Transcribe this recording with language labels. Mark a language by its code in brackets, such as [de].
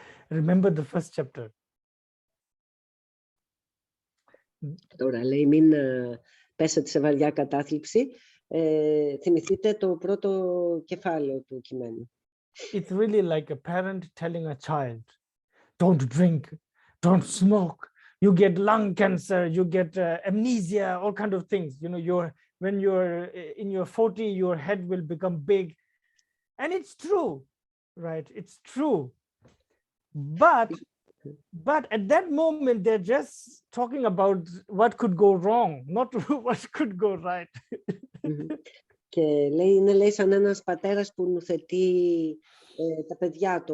[en] Remember the first chapter. [el] Τώρα, λέει, μην πέσετε σε βαριά κατάθλιψη. Θυμηθείτε το πρώτο κεφάλαιο του κειμένου. [en] It's really like a parent telling a child, don't drink, don't smoke, you get lung cancer, you get amnesia, all kind of things. You know, when you're in your 40, your head will become big. And it's true, right? It's true. But But at that moment, they're just talking about what could go wrong, not what could go right. [el] Και λέει, είναι λέει σαν ένας πατέρας που νουθετεί τα παιδιά του.